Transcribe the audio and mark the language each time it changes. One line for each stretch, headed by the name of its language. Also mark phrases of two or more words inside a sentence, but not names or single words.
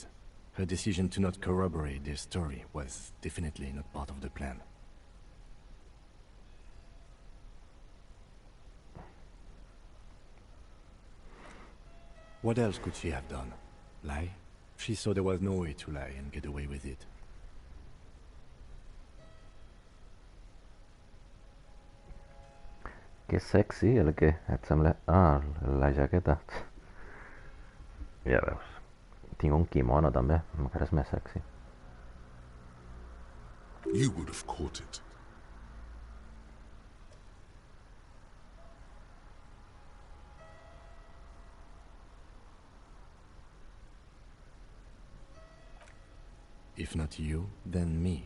English: Her decision to not corroborate their story was definitely not part of the plan. What else could she have done? Lie? She saw there was no way to lie and get away with it.
Catalan: Que sexy el que et sembla... Ah, la jaqueta. Ja veus. Tinc un kimono també, encara és més sexy.
English: You would have caught it. If not you, then me.